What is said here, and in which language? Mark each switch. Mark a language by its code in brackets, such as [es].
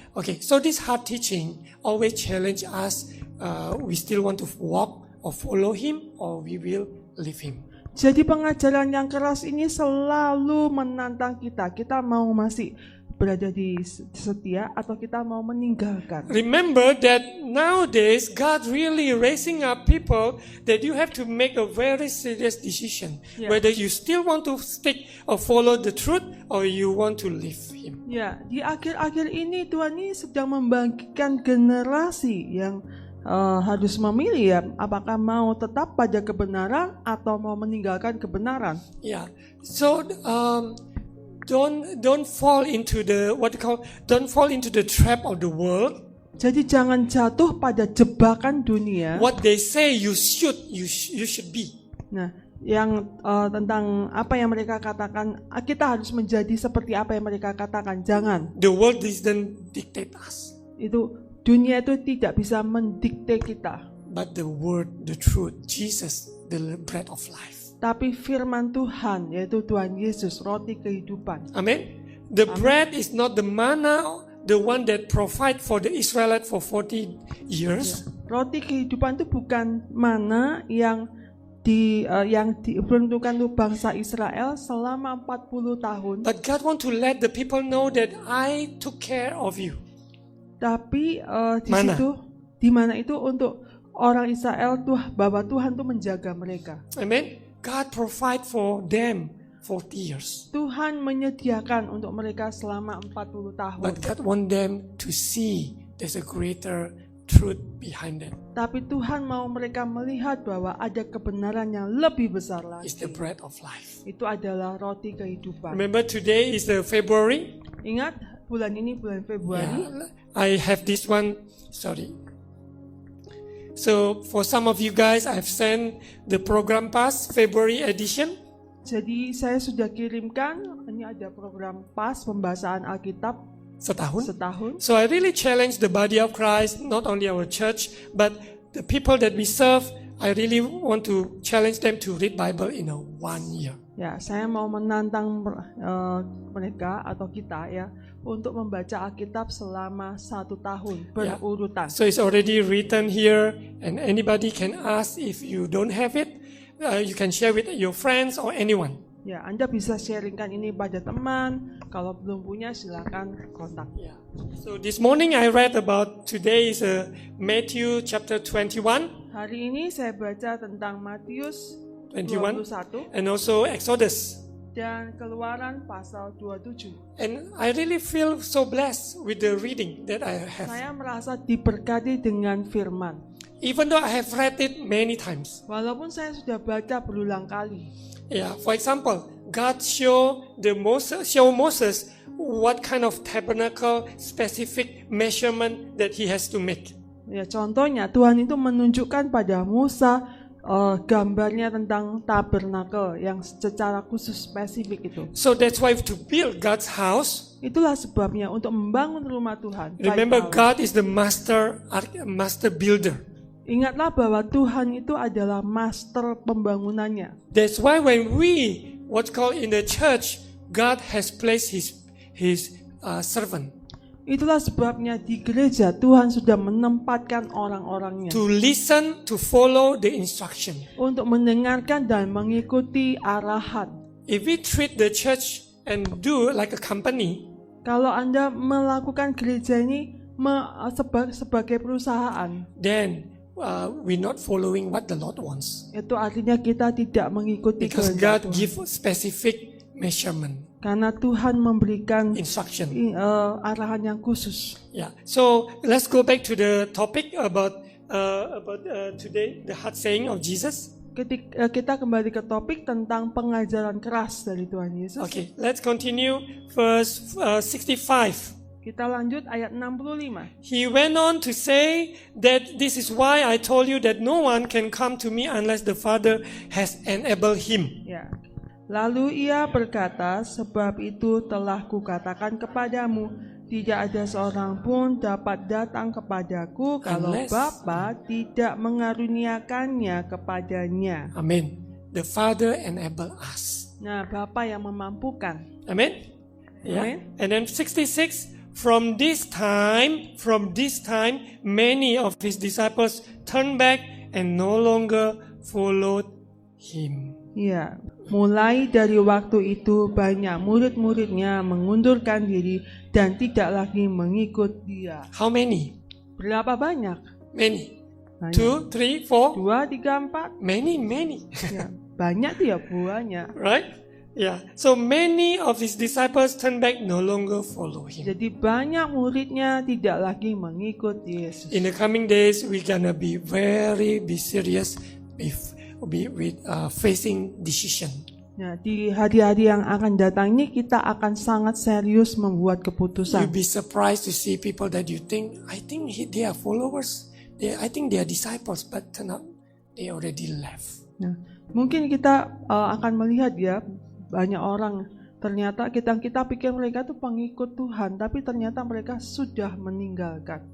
[en] Okay, so this hard teaching always challenge us. We still want to walk or follow him, or we will leave him. [id] Jadi pengajaran yang keras ini selalu menantang kita. Kita mau masih berada di setia atau kita mau meninggalkan. [en] Remember that nowadays God really raising up people that you have to make a very serious decision. Yeah. Whether you still want to stick or follow the truth, or you want to leave him. [id] Ya, di akhir-akhir ini Tuhan ini sedang membangkitkan generasi yang harus memilih ya, apakah mau tetap pada kebenaran atau mau meninggalkan kebenaran. [en] Yeah. So don't fall into the don't fall into the trap of the world. [id] Jadi jangan jatuh pada jebakan dunia. [en] What they say you should be. [id] Nah, yang tentang apa yang mereka katakan, kita harus menjadi seperti apa yang mereka katakan. Jangan. [en] The world doesn't dictate us. [id] Itu dunia itu tidak bisa mendikte kita. [en] But the word, the truth, Jesus, the bread of life. [id] Tapi firman Tuhan, yaitu Tuhan Yesus, roti kehidupan. Amen. [en] The bread is not the manna, the one that provide for the Israelites for 40 years. [id] Roti kehidupan itu bukan mana yang diperuntukkan untuk bangsa Israel selama 40 tahun. [en] But God want to let the people know that I took care of you. [id] Tapi di Mana? situ, di mana itu untuk orang Israel bahwa Tuhan tuh menjaga mereka. Amen. [en] God provide for them 40 years. [id] Tuhan menyediakan untuk mereka selama 40 tahun. [en] But God want them to see there's a greater truth behind that. [id] Tapi Tuhan mau mereka melihat bahwa ada kebenaran yang lebih besar [en] It's [id] lagi. [en] the bread of life. [id] Itu adalah roti kehidupan. [en] Remember today is the February. [id] Ingat bulan ini bulan Februari. [en] Yeah, I have this one. Sorry. So for some of you guys, I've sent the program pass February edition. [id] Jadi saya sudah kirimkan, ini ada program PAS pembahasan Alkitab Setahun. setahun. [en] So I really challenge the body of Christ, not only our church, but the people that we serve. I really want to challenge them to read Bible in a 1 year. [id] Ya, saya mau menantang mereka atau kita ya untuk membaca Alkitab selama 1 tahun berurutan. [en] So it's already written here, and anybody can ask if you don't have it. You can share with your friends or anyone. [id] Ya, Anda bisa sharingkan ini pada teman. Kalau belum punya silakan kontak. [en] Yeah. So this morning I read about today is Matthew chapter 21. [id] Hari ini saya baca tentang Matius 21 [en] 21 and also Exodus. [id] dan Keluaran pasal 27. [en] And I really feel so blessed with the reading that I have. [id] Saya merasa diberkati dengan firman. [en] Even though I have read it many times. [id] Walaupun saya sudah baca berulang kali. [en] Yeah, for example, God show Moses what kind of tabernacle specific measurement that he has to make. [id] Ya, contohnya Tuhan itu menunjukkan pada Musa gambarnya tentang tabernakel yang secara khusus spesifik itu. [en] So that's why to build God's house, [id] Itulah sebabnya untuk membangun rumah Tuhan. [en] remember [id] baik Allah. [en] God is the master builder. [id] Ingatlah bahwa Tuhan itu adalah master pembangunannya. [en] That's why when we what's called in the church, God has placed his servant [id] Itulah sebabnya di gereja Tuhan sudah menempatkan orang-orangnya [en] to listen, to follow the instruction. [id] untuk mendengarkan dan mengikuti arahan. [en] If we treat the church and do like a company, [id] Kalau Anda melakukan gereja ini sebagai perusahaan, [en] then we're not following what the Lord wants. [id] itu artinya kita tidak mengikuti [en] Because [id] kehendak [en] God [id] Tuhan. [en] give specific measurement, [id] Karena Tuhan memberikan [en] instruction. [id] arahan yang khusus. [en] Yeah. So let's go back to the topic about today, the hard saying of Jesus. [id] Kita kembali ke topik tentang pengajaran keras dari Tuhan Yesus. [en] Okay, let's continue verse 65. [id] Kita lanjut ayat 65. [en] He went on to say that this is why I told you that no one can come to me unless the Father has enabled him. [id] Ya. Lalu ia berkata, sebab itu telah kukatakan kepadamu, Tidak ada seorang pun dapat datang kepadaku kalau [en] Unless- [id] Bapa tidak mengaruniakannya kepadanya. [en] Amen. The Father enable us. [id] Nah, Bapa yang memampukan. [en] Amen. Yeah. Amen. And then 66. From this time, many of his disciples turned back and no longer followed him. [id] Ya, mulai dari waktu itu banyak murid-muridnya mengundurkan diri dan tidak lagi mengikut dia. [en] How many? [id] Berapa banyak? [en] Many. [id] Banyak. [en] 2, 3, 4. [id] 2, 3, 4. [en] Many. [id] Ya, banyak tuh ya banyak. [en] Right? Yeah. So many of his disciples turned back, no longer follow him. [id] Jadi banyak muridnya tidak lagi mengikut Yesus. [en] In the coming days, we're gonna be serious with facing decision. [id] Nah, di hari-hari yang akan datang ini kita akan sangat serius membuat [en] You'll [id] keputusan. [en] be surprised to see people that you think, they are followers. I think they are disciples, but turn out they already left. [id] Nah, mungkin kita akan melihat ya banyak orang ternyata kita pikir mereka tuh pengikut Tuhan, tapi ternyata mereka sudah meninggalkan.